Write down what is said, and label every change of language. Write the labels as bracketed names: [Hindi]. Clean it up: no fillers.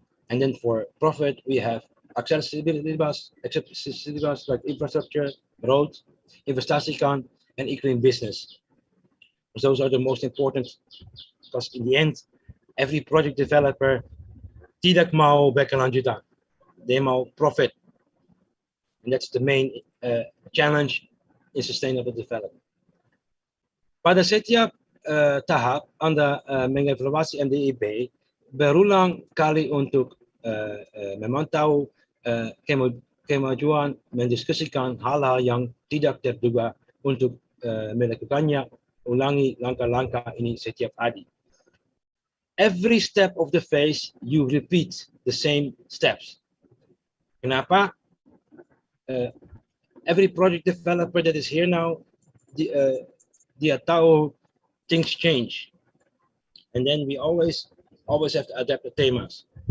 [English] And then for profit, we have accessibility like infrastructure, roads, [Indonesian] investasikan, [English] and [Indonesian] iklim [English] business. Those are the most important, because in the end, every project developer [Indonesian] tidak mau berkelanjutan. [English] They [Indonesian] mau [English] profit. And that's the main challenge in sustainable development. [Indonesian] Pada setiap tahap Anda mengevaluasi MDIB berulang kali untuk memantau kemajuan, mendiskusikan hal-hal yang tidak terduga untuk melakukannya, ulangi langkah-langkah ini setiap hari. [English] Every step of the phase, you repeat the same steps. [Indonesian] Kenapa? [English] Every project developer that is here now, [Indonesian] dia tahu [English] things change, and then we always have to adapt the themas.